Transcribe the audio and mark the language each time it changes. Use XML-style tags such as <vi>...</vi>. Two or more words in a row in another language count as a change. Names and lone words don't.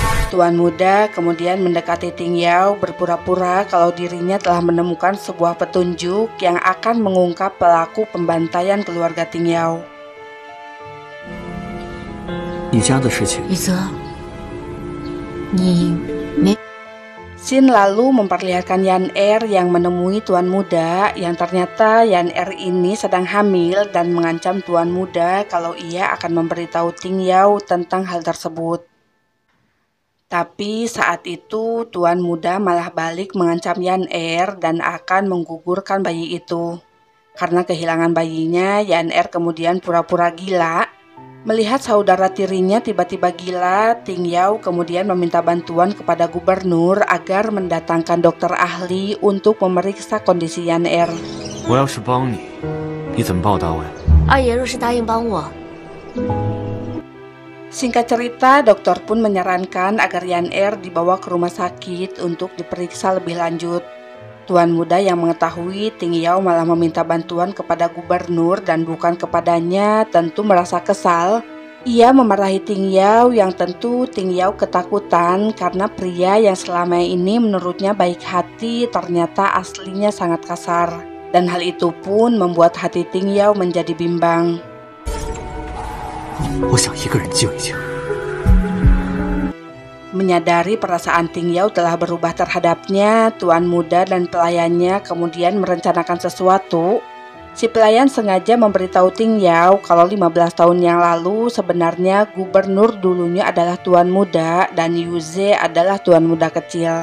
<id>Tuan muda kemudian mendekati Ting Yao berpura-pura kalau dirinya telah menemukan sebuah petunjuk yang akan mengungkap pelaku pembantaian keluarga Ting Yao.</id> <zh>你家的事情，雨泽，你没</zh> <id>Xin lalu memperlihatkan Yan Er yang menemui Tuan muda yang ternyata Yan Er ini sedang hamil dan mengancam Tuan muda kalau ia akan memberitahu Ting Yao tentang hal tersebut. Tapi saat itu Tuan muda malah balik mengancam Yan Er dan akan menggugurkan bayi itu. Karena kehilangan bayinya, Yan Er kemudian pura-pura gila. Melihat saudara tirinya tiba-tiba gila, Ting Yao kemudian meminta bantuan kepada gubernur agar mendatangkan dokter ahli untuk memeriksa kondisi Yan Er.</id> <zh>我要是帮你，你怎么报答我呀？二爷若是答应帮我，</zh> <id>Singkat cerita, dokter pun menyarankan agar Yan Er dibawa ke rumah sakit untuk diperiksa lebih lanjut. Tuan muda yang mengetahui Ting Yao malah meminta bantuan kepada gubernur dan bukan kepadanya tentu merasa kesal. Ia memarahi Ting Yao yang tentu Ting Yao ketakutan karena pria yang selama ini menurutnya baik hati ternyata aslinya sangat kasar. Dan hal itu pun membuat hati Ting Yao menjadi bimbang.</id> <zh>我想一个人静一静。</zh> <id>Menyadari perasaan Ting Yao telah berubah terhadapnya, Tuan muda dan pelayannya kemudian merencanakan sesuatu. Si pelayan sengaja memberitahu Ting Yao kalau 15 tahun yang lalu sebenarnya gubernur dulunya adalah Tuan muda dan Yuze adalah Tuan muda kecil.</id>